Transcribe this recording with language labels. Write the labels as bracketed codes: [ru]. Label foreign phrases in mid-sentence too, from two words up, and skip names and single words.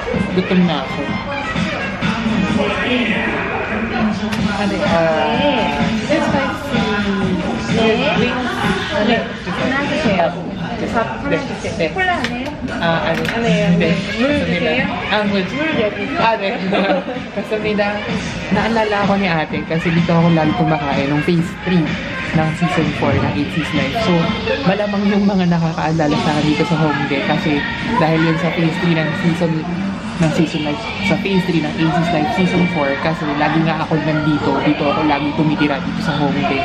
[tl] Gutom na ako. Ano, [en] This spicy. [ko] 네. 하나 주세요. 하나 주세요. 콜라네. [tl] ano? Hindi. [ko] 물 주세요. 물. 네. [tl] Kasamida, naalala ako ni ate kasi dito ako lalo kumakain nung phase 3 ng season 4 ng 8C's Life. So, malamang yung mga nakakaalala sa akin dito sa Hongdae kasi dahil yun sa phase 3 ng season life, sa phase 3 ng 8C's Life season 4 kasi lagi nga ako nandito, dito ako lagi tumitira dito sa Hongdae.